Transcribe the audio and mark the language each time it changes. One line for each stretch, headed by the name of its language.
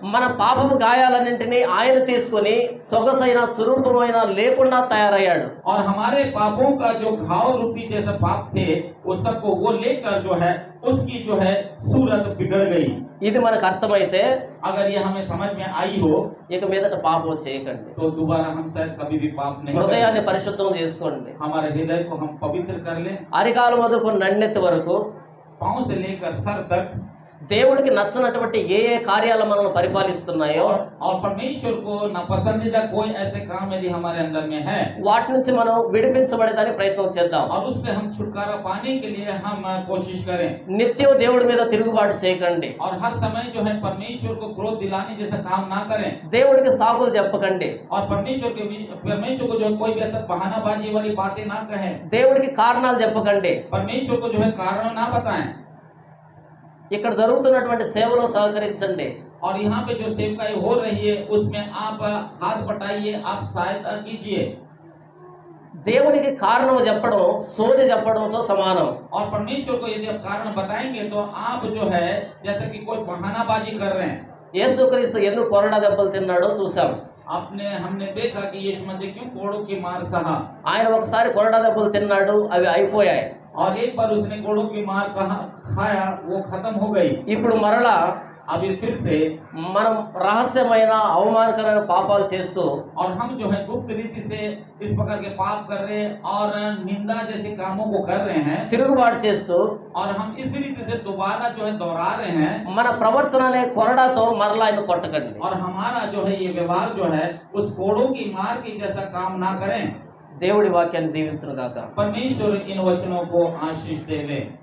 Telugu: మన పాపము గాయాలన్నింటినీ ఆయన తీసుకుని సొగసైన స్వరూపమైన లేకుండా తయారయ్యాడు.
Hindi: और हमारे पापों का जो घाव रूपी जैसे पाप थे वो सबको वो लेकर जो है उसकी जो है सूरत बिगड़ गई।
Telugu: ఇది మనకు అర్థమైతే
Hindi: अगर ये हमें समझ में आई हो
Telugu: ఇక మీదట పాపం చేయకండి.
Hindi: तो दोबारा हम शायद कभी भी पाप नहीं
Telugu: హృదయాన్ని
Hindi: करेंगे।
Telugu: పరిశుద్ధం చేసుకోండి.
Hindi: हमारे हृदय को हम पवित्र कर लें,
Telugu: అరికాలు మొదలుకొని నన్నెత్తి వరకు
Hindi: पांव से लेकर सर तक,
Telugu: దేవుడికి నచ్చనటువంటి ఏ ఏ కార్యాలు మనల్ని పరిపాలిస్తున్నాయో
Hindi: और परमेश्वर को नापसंदीदा कोई ऐसे काम यदि हमारे अंदर में है,
Telugu: వాటి నుంచి మనం విడిపించబడేదానికి ప్రయత్నం చేద్దాం.
Hindi: और उससे हम छुटकारा पाने के लिए हम कोशिश करें,
Telugu: నిత్యం దేవుడి మీద తిరుగుబాటు చేయకండి.
Hindi: और हर समय जो है परमेश्वर को क्रोध दिलाने जैसा काम ना करें,
Telugu: దేవుడికి సాకులు చెప్పకండి.
Hindi: और परमेश्वर को जो है कोई भी ऐसा बहानाबाजी वाली बातें ना कहें,
Telugu: దేవుడికి కారణాలు చెప్పకండి.
Hindi: परमेश्वर को जो है कारण ना बताएं,
Telugu: ఇక్కడ జరుగుతున్నటువంటి సేవలో సహకరించండి.
Hindi: और यहाँ पे जो सेवकाई हो रही है उसमें आप हाथ बटाइए, आप सहायता कीजिए।
Telugu: దేవునికి కారణం చెప్పడం సోది చెప్పడంతో సమానం.
Hindi: और परमेश्वर को यदि आप कारण बताएंगे तो आप जो है जैसे कि कोई बहानाबाजी कर रहे हैं।
Telugu: యేసుక్రీస్తు ఎందుకు కొరడా దెబ్బలు తిన్నాడో చూసాం.
Hindi: हमने देखा कि यीशु मसीह क्यों कोड़ों की मार सहा,
Telugu: ఆయన ఒకసారి కొరడా దెబ్బలు తిన్నాడు, అవి అయిపోయాయి.
Hindi: और एक बार उसने कोड़ों की मार खाया, वो खत्म हो गई।
Telugu: ఇప్పుడు మరలా
Hindi: अभी फिर से
Telugu: మనం రహస్యమైన అవమానకరమైన పాపాలు చేస్తూ
Hindi: और हम जो है गुप्त रीति से इस प्रकार के पाप कर रहे हैं और निंदा जैसे कामों को कर रहे हैं,
Telugu: తిరుగుబాటు చేస్తూ
Hindi: और हम इस रीति से दोबारा जो है दोहरा रहे हैं,
Telugu: మన ప్రవర్తన అనే కొరడాతో మరలా ఆయన కొట్టకండి.
Hindi: और हमारा जो है ये व्यवहार जो है उस कोड़ों की मार की जैसा काम ना करें।
Telugu: దేవుడి వాక్యాన్ని దీవించును గాక.
Hindi: परमेश्वर इन वचनों को आशीष देवे।